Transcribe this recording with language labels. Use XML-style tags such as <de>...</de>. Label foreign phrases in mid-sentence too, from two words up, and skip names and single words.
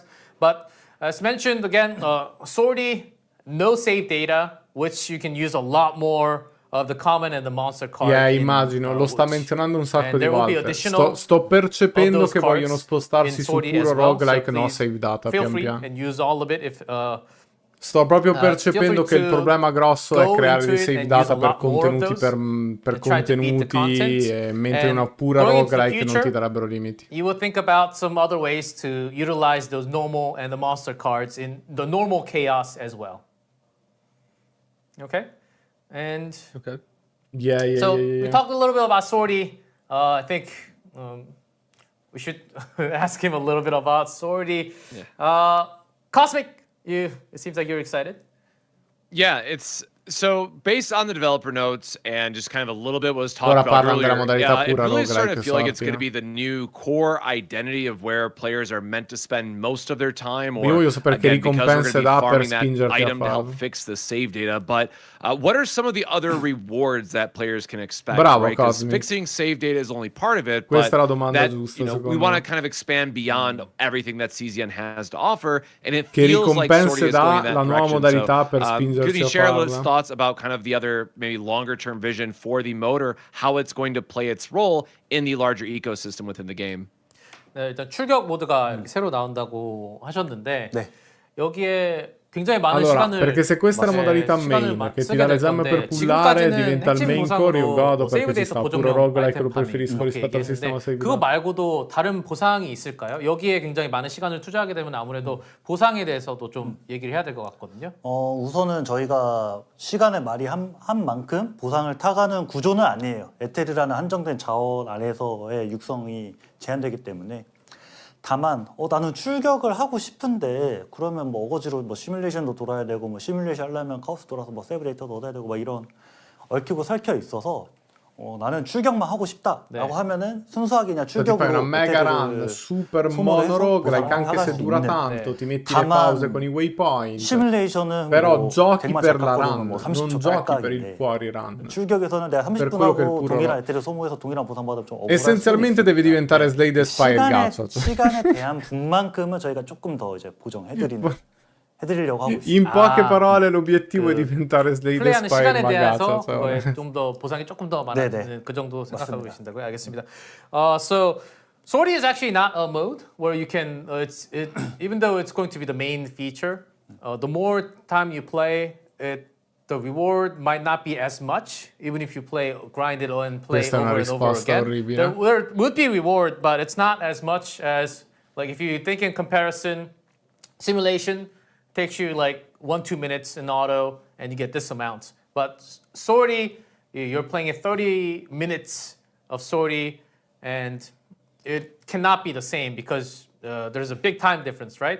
<en>But as mentioned again, sortie, no save data, which you can use a lot more of the common and the monster card. Yeah,</en> <it>immagino, lo sta menzionando un sacco</it> <en>and</en> <it>di</it> <en>there will be</en> <it>volte.</it> <en>additional</en> <it>Sto percependo</it> <en>those</en> <it>che vogliono</it> <en>cards</en> <it>spostarsi</it> <en>in</en> <it>su</it> <en>sortie</en> <it>puro</it> <en>as well,</en> <it>roguelike,</it> <en>so no please save data, feel</en> <it>pian</it> <en>free</en> <it>piano.</it> <en>and use all of it if</en> <it>Sto proprio</it> <en>feel</en> <it>percependo</it> <en>free</en> <it>che il</it> <en>to</en> <it>problema grosso è</it> <en>go</en> <it>creare</it> <en>into</en> <it>dei</it> <en>it save and data use a</en> <it>per</it> <en>lot more of</en> <it>contenuti,</it> <en>those</en> <it>per</it> <en>and try to beat the</en> <it>contenuti,</it> <en>content.</en> <it>mentre</it> <en>And</en> <it>una pura</it> <en>going into the</en> <it>roguelike non ti</it> <en>future,</en> <it>darebbero limiti.</it> <en>you will think about some other ways to utilize those normal and the monster cards in the normal chaos as well. Okay? And Okay. Yeah, so yeah. we talked a little bit about sortie. I think we should ask him a little bit about sortie. Cosmic, it seems like you're excited. Yeah, it's so based on the developer notes and just kind of a little bit what was talked</en> <it>Ora</it> <en>about</en> <it>parlano della</it> <en>earlier.</en> <it>modalità</it> <en>It</en> <it>pura</it> <en>really is starting to</en> <it>roguelike,</it> <en>feel like it's going to</en> <it>sappi,</it> <en>be the new core identity of where players are meant to spend most of their time.</en> <it>Io</it> <en>Or</en> <it>voglio sapere che</it> <en>again, because we're going</en> <it>ricompense</it> <en>to be</en> <it>dà per</it> <en>farming that</en> <it>spingerti a</it> <en>item to help</en> <it>farlo.</it> <en>fix the save data. But what are some of the other rewards that players can expect?</en> <it>Bravo,</it> <en>right? Because</en> <it>Cosmic.</it> <en>fixing save data is only part of it.</en> <it>Questa</it> <en>but</en> <it>è la domanda</it> <en>that,</en> <it>giusta,</it> <en>we</en> <it>secondo</it> <en>want</en> <it>me.</it> <en>to kind of expand beyond everything that CZN has to offer, and it</en> <it>Che</it> <en>feels like</en> <it>ricompense</it> <en>Sortie is</en> <it>dà</it> <en>going in that</en> <it>la nuova</it> <en>direction.</en> <it>modalità per</it> <en>Could</en> <it>spingerci</it> <en>you</en> <it>a</it> <en>share those</en> <it>farla?</it> <en>thoughts about kind of the other maybe longer term vision for the motor, how it's going to play its role in the larger ecosystem within the game?</en> <ko>네, 일단 출격 모드가 이렇게 새로 나온다고 하셨는데 네. 여기에 굉장히 많은</ko> <it>Allora,</it> <ko>시간을</ko> <it>perché se questa è la modalità</it> <ko>시간을</ko> <it>main che ti</it> <ko>쓰게</ko> <it>dà le</it> <ko>될</ko> <it>gemme</it> <ko>건데</ko> <it>per pullare</it> <ko>지금까지는</ko> <it>diventa il</it> <ko>핵심</ko> <en>main core,</en> <it>io</it> <ko>보상으로</ko> <it>godo</it> <ko>뭐 세이브</ko> <it>perché ci</it> <ko>데이터</ko> <it>sta puro</it> <ko>보정용</ko> <it>roguelike</it> <ko>아이템</ko> <it>lo preferisco</it> <ko>이렇게</ko> <it>rispetto al sistema</it> <ko>얘기했는데</ko> <it>save</it> <ko>그거</ko> <it>data.</it> <ko>말고도 다른 보상이 있을까요? 여기에 굉장히 많은 시간을 투자하게 되면 아무래도 보상에 대해서도 좀 얘기를 해야 될 것 같거든요. 우선은 저희가 시간의 말이 한 만큼 보상을 타가는 구조는 아니에요. 에테르라는 한정된 자원 안에서의 육성이 제한되기 때문에 다만 나는 출격을 하고 싶은데 그러면 뭐 어거지로 뭐 시뮬레이션도 돌아야 되고 뭐 시뮬레이션 하려면 카오스 돌아서 뭐 세이브 데이터도 얻어야 되고 막 이런 얽히고 설켜 있어서 나는 출격만 하고 싶다라고 네. 하면은 순수하게 그냥</ko> <it>Cioè, ti fai una</it> <ko>출격으로</ko> <en>mega run</en> <ko>에테르를</ko> <it>super</it> <ko>소모해서</ko> <en>mono roguelike</en> <ko>보상을</ko> <it>anche</it> <ko>나갈</ko> <it>se</it> <ko>수</ko> <it>dura</it> <ko>있는.</ko> <it>tanto,</it> <ko>네.</ko> <it>ti metti le</it> <ko>다만</ko> <it>pause con i waypoint.</it> <ko>시뮬레이션은</ko> <it>Però</it> <ko>뭐</ko> <it>giochi</it> <ko>100만</ko> <it>per la</it> <ko>잘</ko> <it>run,</it> <ko>뭐</ko> <it>non</it> <ko>30초</ko> <it>giochi per il</it> <ko>깎아인데</ko> <it>fuori run.</it> <ko>출격에서는 내가</ko> <it>Per</it> <ko>30분</ko> <it>quello che è il</it> <ko>하고</ko> <it>puro</it> <ko>동일한</ko> <it>rogue.</it> <ko>에테르 소모해서 동일한 보상 받으면 좀 억울할</ko> <it>Essenzialmente</it> <ko>수도</ko> <it>devi</it> <ko>있으니까.</ko> <it>diventare Slay the Spy gacha. cioè.</it> <ko>시간에 대한 분만큼은 저희가 조금 더 이제 해드리려고 하고 있습니다.</ko> <it>In poche parole l'obiettivo è</it> <ko>그</ko> <it>diventare Slay the</it> <ko>플레이하는</ko> <it>Spy</it> <ko>시간에</ko> <it>ma</it> <ko>대해서</ko> <it>gacha. cioè.</it> <ko>그거에 좀 더 보상이 조금 더 많은 네네. 그 정도 생각하고 맞습니다. 계신다고요? 알겠습니다.</ko> <en>So sortie is actually not a mode where you can even though it's going to be the main feature, the more time you play it, the reward might not be as much, even if you grind it and play</en> <it>Questa è una</it> <en>over and over</en> <it>risposta</it> <en>again.</en> <it>orribile.</it> <en>There would be reward, but it's not as much as, like, if you think in comparison, simulation takes you like 1-2 minutes in auto, and you get this amount. But sortie, you're playing 30 minutes of sortie, and it cannot be the same because there's a big time difference, right?</en>